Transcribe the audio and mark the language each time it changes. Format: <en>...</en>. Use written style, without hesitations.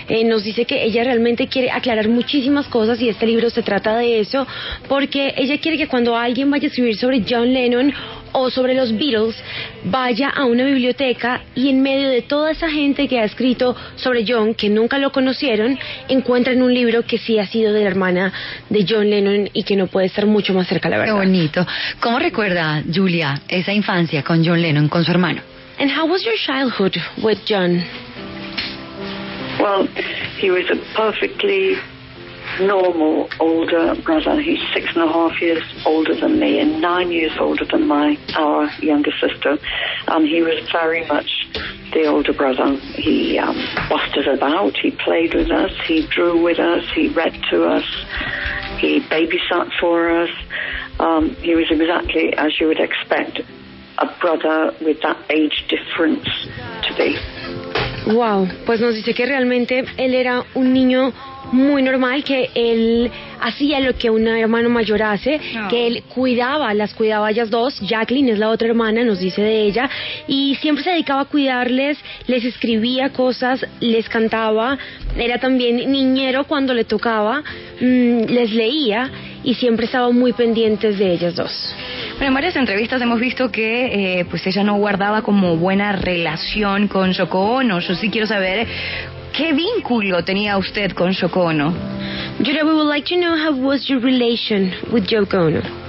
<es>Nos dice que ella realmente quiere aclarar muchísimas cosas, y este libro se trata de eso, porque ella quiere que cuando alguien vaya a escribir sobre John Lennon o sobre los Beatles, vaya a una biblioteca y en medio de toda esa gente que ha escrito sobre John, que nunca lo conocieron, encuentren un libro que sí ha sido de la hermana de John Lennon y que no puede estar mucho más cerca, la verdad. Qué bonito. ¿Cómo recuerda, Julia, esa infancia con John Lennon, con su hermano?</es> <en>And how was your childhood with John? Well, he was a perfectly normal older brother. He's 6.5 years older than me and 9 years older than our younger sister, and he was very much the older brother. He bossed us about, he played with us, he drew with us, he read to us, he babysat for us. He was exactly as you would expect a brother with that age difference to be.</en> <es>Wow, pues nos dice que realmente él era un niño muy normal, que él hacía lo que un hermano mayor hace, que él las cuidaba a ellas dos. Jacqueline es la otra hermana, nos dice de ella, y siempre se dedicaba a cuidarles, les escribía cosas, les cantaba, era también niñero cuando le tocaba, les leía y siempre estaba muy pendientes de ellas dos. Bueno, en varias entrevistas hemos visto que pues ella no guardaba como buena relación con Yoko Ono. Yo sí quiero saber ¿qué vínculo tenía usted con Yoko Ono?</es> <en>Julia, we would like to know how was your relation with Yoko Ono?</en>